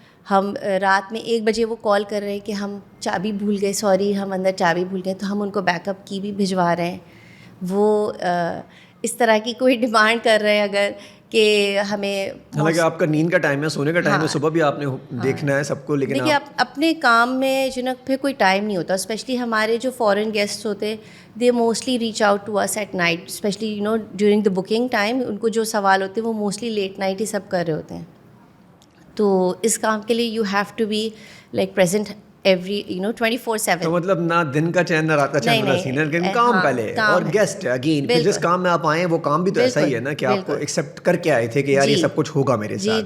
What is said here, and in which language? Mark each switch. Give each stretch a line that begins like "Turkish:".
Urdu: ہم رات میں 1 بجے وہ کال کر رہے ہیں کہ ہم چابی بھول گئے, سوری ہم اندر چابی بھول گئے, تو ہم ان کو بیک اپ کی بھی بھجوا رہے ہیں. وہ اس طرح کی کوئی ڈیمانڈ کر رہے ہیں اگر کہ ہمیں حالانکہ آپ کا نیند کا ٹائم ہے, سونے کا ٹائم ہے, صبح بھی آپ نے دیکھنا ہے سب کو, لیکن دیکھیے اپنے کام میں جو نا پھر کوئی ٹائم نہیں ہوتا.
English: especially
Urdu: ہمارے جو فارن گیسٹ ہوتے
English: They mostly reach out to us at night, especially you know during the booking time.
Urdu: ان کو جو سوال ہوتے ہیں وہ موسٹلی لیٹ نائٹ ہی سب کر رہے ہوتے ہیں. تو اس کام کے لیے
English: You have to be like present every 24/7.
Urdu: تو مطلب نہ دن کا چین نہ رات کا چین والا سین ہے, لیکن کام پہلے اور گیسٹ اگین پھر جس کام میں آپ آئیں وہ کام بھی تو ایسا ہی ہے نا کہ آپ کو ایکسیپٹ کر کے آئے تھے کہ یار یہ سب کچھ ہوگا میرے ساتھ.